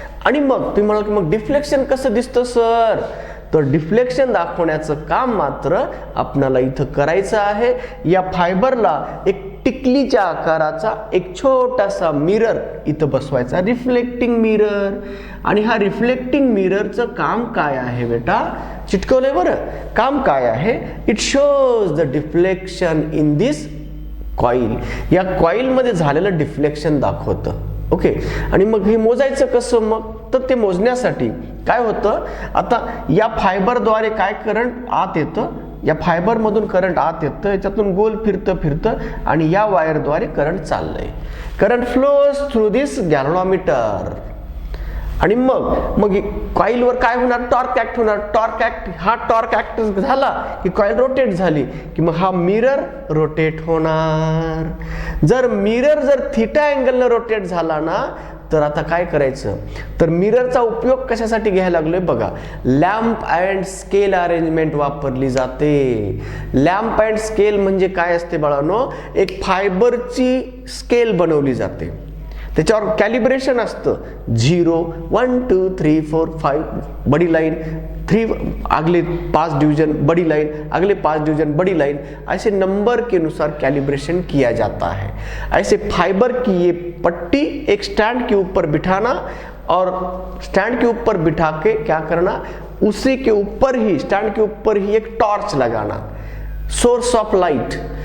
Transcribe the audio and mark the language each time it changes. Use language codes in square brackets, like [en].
[mr] आणि मग तुम्ही म्हणाल की मग डिफ्लेक्शन कसं दिसतं सर? तर डिफ्लेक्शन दाखवण्याचं काम मात्र आपल्याला इथं करायचं आहे। या फायबरला एक टिकलीच्या आकाराचा एक छोटासा मिरर इथं बसवायचा, रिफ्लेक्टिंग मिरर। आणि हा रिफ्लेक्टिंग मिररचं काम काय आहे बेटा? चिटकवलंय बरं, काम काय आहे? [en] It shows the deflection in this coil. [mr] या कॉइल मध्ये झालेलं डिफ्लेक्शन दाखवतं। ओके, आणि मग हे मोजायचं कसं? मग तर ते मोजण्यासाठी काय होतं, आता या फायबरद्वारे काय करंट आत येतं, या फायबर मधून करंट आत येतं, याच्यातून गोल फिरतं आणि या वायरद्वारे करंट चाललंय। [en] Current flows through this galvanometer. [mr] आणि मग कॉइलवर काय होणार? टॉर्क ऍक्ट होणार। टॉर्क ऍक्ट झाला की कॉइल रोटेट झाली की मग हा मिरर रोटेट होणार। जर मिरर थीटा अँगलने रोटेट झाला ना, तर आता काय करायचं, तर मिररचा उपयोग कशासाठी घ्यायला लागलोय बघा, लॅम्प अँड स्केल अरेंजमेंट वापरली जाते. लॅम्प अँड स्केल म्हणजे काय असते बाळांनो, एक फायबरची स्केल बनवली जाते, त्याच्यावर कॅलिब्रेशन असतं. [hi] 0 1 2 3 4 5 बड़ी लाइन, 3 अगले 5 डिवीजन बड़ी लाइन, अगले 5 डिवीजन बड़ी लाइन, ऐसे नंबर के अनुसार कैलिब्रेशन किया जाता है. ऐसे फाइबर की ये पट्टी एक स्टैंड के ऊपर बिठाना और स्टैंड के ऊपर बिठा के क्या करना, उसी के ऊपर ही, स्टैंड के ऊपर ही एक टॉर्च लगाना, सोर्स ऑफ लाइट.